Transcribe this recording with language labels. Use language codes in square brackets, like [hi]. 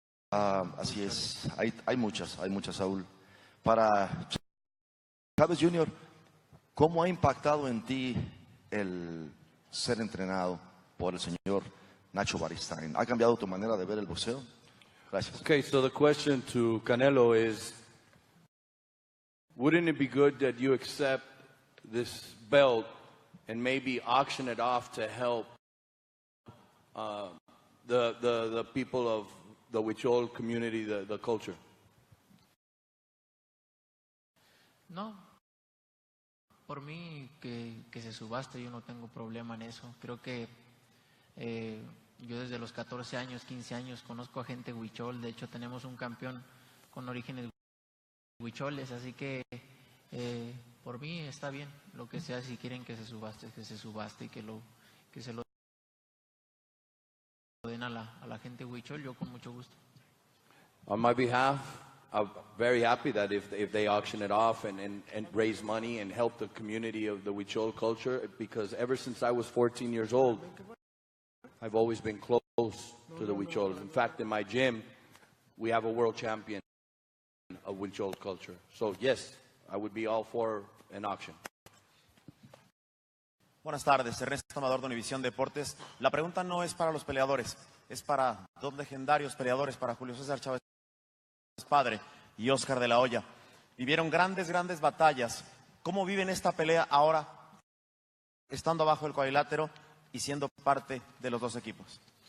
[es] Así es, hay muchas, Saúl. Para Chávez Jr., ¿cómo ha impactado en ti el ser entrenado por el señor Nacho Baristain? ¿Ha cambiado tu manera de ver el boxeo? Gracias. [en] Okay, so the question to Canelo is, Wouldn't it be good that you accept this belt and maybe auction it off to help the people of the Huichol community, the culture? [es] No, por mí que se subaste, yo no tengo problema en eso. Creo que yo desde los 14 años, 15 años conozco a gente huichol. De hecho tenemos un campeón con orígenes huicholes, así que por mí está bien lo que sea. Si quieren que se subaste y que se lo den a la gente huichol, yo con mucho gusto. [en] On my behalf, I'm very happy that if they auction it off and raise money and help the community of the Huichol culture, because ever since I was 14 years old, I've always been close to the Huichols. In fact, in my gym, we have a world champion of Huichol culture. So yes, I would be all for an auction. [es] Buenas tardes, Ernesto Amador de Univisión Deportes. La pregunta no es para los peleadores, es para dos legendarios peleadores, para Julio César Chávez padre y Oscar de la Hoya. Vivieron grandes batallas. ¿Cómo viven esta pelea ahora, estando abajo del cuadrilátero y siendo parte de los dos equipos?